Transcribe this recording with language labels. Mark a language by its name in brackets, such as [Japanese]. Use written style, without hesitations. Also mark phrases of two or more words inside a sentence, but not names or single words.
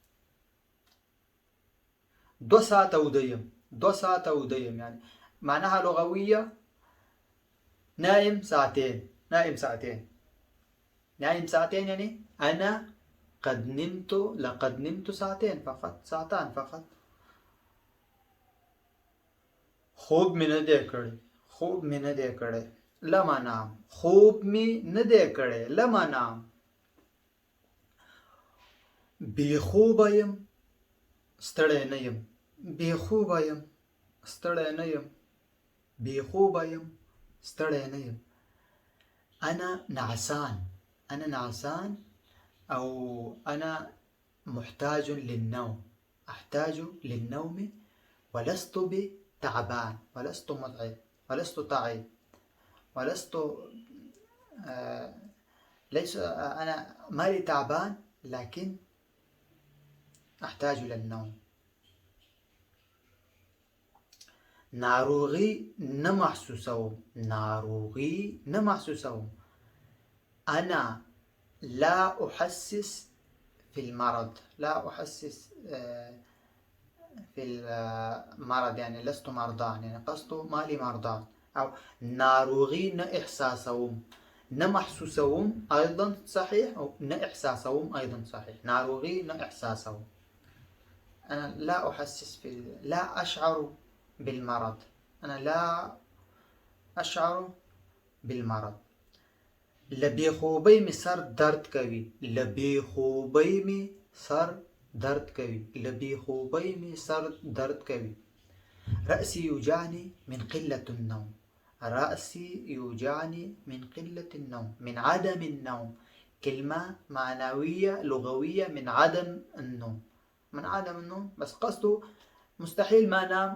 [Pashto] 2 ساعة وديم. 2 ساعة وديم [Arabic] يعني معناها لغوية نايم ساعتين. نايم ساعتين. نايم ساعتين يعني أنا لقد نمت ساعتين فقط، ساعتان فقط. [Pashto] خوب من دې کړی. خوب من دې کړی. [Arabic] لم انام. [Pashto] خوب می نه دی کړی، [Arabic] لم انام. [Pashto] بې خوبه یم ستړی نه یم. بې خوبه یم ستړی نه یم. بې خوبه یم ستړی نه یم. [Arabic] أنا نعسان. أنا نعسان أو أنا محتاج للنوم. أحتاج للنوم ولست بتعبان، ولست متعب، ولست تعب، ولست ليس أنا مالي تعبان لكن أحتاج للنوم. [Pashto] ناروغي نه محسوسوم. ناروغي نه محسوسوم. [Arabic] أنا لا أحسس في المرض. لا أحسس في المرض يعني لست مرضان، يعني قصده مالي مرضان. [Pashto] أو ناروغي نه إحساسوم. نه محسوسوم [Arabic] أيضا صحيح، أو [Pashto] نه إحساسوم [Arabic] أيضا صحيح. [Pashto] ناروغي نه إحساسوم. [Arabic] أنا لا أحسس لا أشعر بالمرض. أنا لا أشعر بالمرض. [Pashto] لبې خوبۍ مې سر درد کوي. لبې خوبۍ مې سر درد کوي. لبې خوبۍ مې سر درد کوي. [Arabic] رأسي يوجعني من قلة النوم. رأسي يوجعني من قلة النوم، من عدم النوم. كلمة معنوية لغوية، من عدم النوم. من عدم النوم، بس قصده مستحيل ما نام.